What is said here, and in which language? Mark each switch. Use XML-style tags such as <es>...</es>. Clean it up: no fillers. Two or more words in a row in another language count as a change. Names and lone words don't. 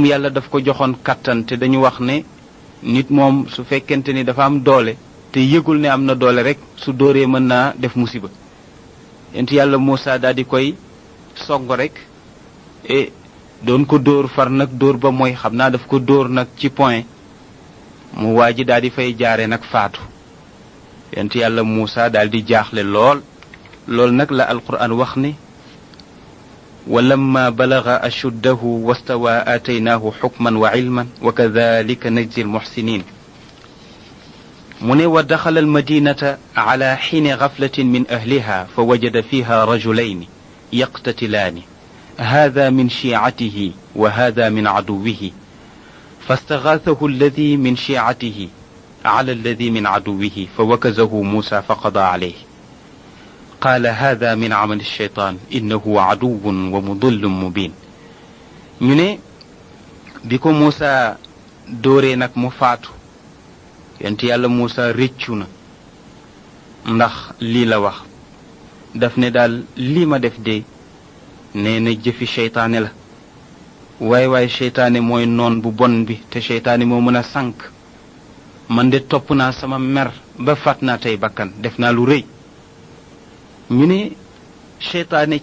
<wo>yàlla daf ko joxoon kattan te dañu wax ne nit moom su fekkente ni dafa am doole te yëgul ne am na doole rek su dóoree mën naa def musiba yonent yàlla Muusa daal di koy song rek doon ko dóor far nag dóor ba mooy xam naa daf ko dóor nag ci point mu waa ji daal di fay jaare nag faatu yonent yàlla Muusa daal di jaaxle lool nag la alquran wax ne</wo> <ar>ولما بلغ أشده واستوى آتيناه حكما وعلما وكذلك نجزي المحسنين من ودخل المدينة على حين غفلة من أهلها فوجد فيها رجلين يقتتلان هذا من شيعته وهذا من عدوه فاستغاثه الذي من شيعته على الذي من عدوه فوكزه موسى فقضى عليه قال هذا من عمل الشيطان إنه عدو ومضل مبين</ar> <wo>ñu ne bi ko Muusa dóoree nag mu faatu yonent yàlla Muusa réccu na ndax lii la wax daf ne daal lii ma def de nee na jëfi seytaane la waaye seytaane mooy noon bu bon bi te seytaane moo mën a sànk man de topp naa sama mer ba faat naa tey bakkan def naa lu rëy ñu ne seytaane</wo>